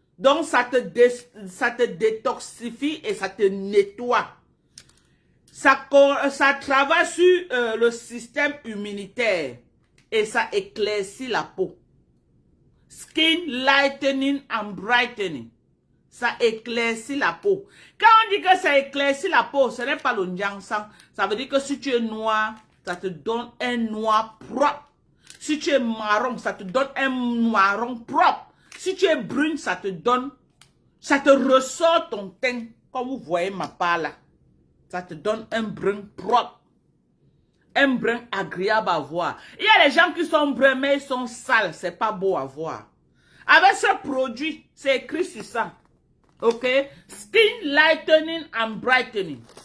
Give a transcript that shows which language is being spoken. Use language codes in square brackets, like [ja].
[fr] Donc ça te détoxifie et ça te nettoie. Ça travaille sur le système immunitaire et ça éclaircit la peau. [en] Skin lightening and brightening. [fr] Ça éclaircit la peau. Quand on dit que ça éclaircit la peau, ce n'est pas le nyansang. Ça veut dire que si tu es noir, ça te donne un noir propre. Si tu es marron, ça te donne un marron propre. Si tu es brune, ça te ressort ton teint. Comme vous voyez ma part là. Ça te donne un brun propre. Un brun agréable à voir. Il y a des gens qui sont bruns, mais ils sont sales. C'est pas beau à voir. Avec ce produit, c'est écrit sur ça. Ok? [en] Skin lightening and brightening.